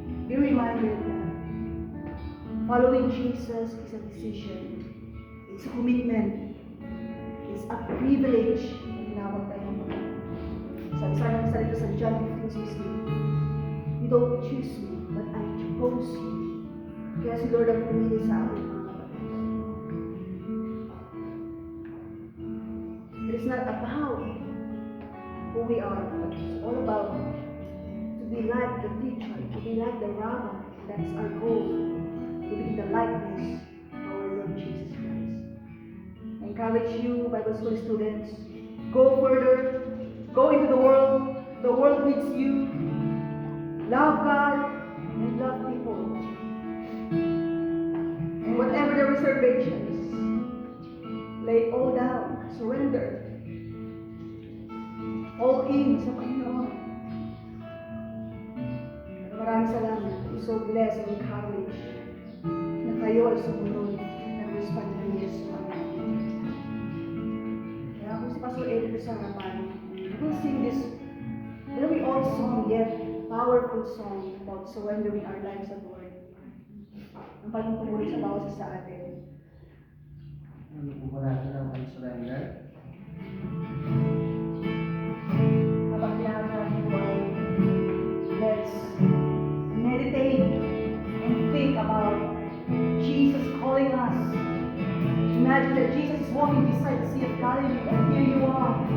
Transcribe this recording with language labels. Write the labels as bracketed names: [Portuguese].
[English] Be reminded that following Jesus is a decision. It's a commitment. It's a privilege [Filipino] na tinawag tayo ng mga. Sabi sa salita sa [English] John 15:16, You don't choose me, but I chose you. [Filipino] Kaya si Lord ang pumili sa akin, mga kapatid. [English] It is not about who we are, but it's all about to be like the teacher, to be like the rabbi. That is our goal, to be the likeness of our Lord Jesus Christ. I encourage you, Bible school students, go further, go into the world. The world needs you. Love God and love people. And whatever the reservations, lay all down, surrender. All in [Filipino] sa Panginoon. Maraming salamat. [English] I'm so blessed and encouraged [Filipino] na kayo ay sumunod ng responsibilities sa Panginoon. Kaya kung si Pastor Eddie sa harapan, [English] we'll sing this very old song yet powerful song about surrendering our lives to the Lord. [Filipino] Ang pagtutulong sa bawat isa sa atin. Ano po ba natin ang surrender? Kapag kailangan po ay [English] let's meditate and think about Jesus calling us. Imagine that Jesus is walking beside the Sea of Galilee and here you are.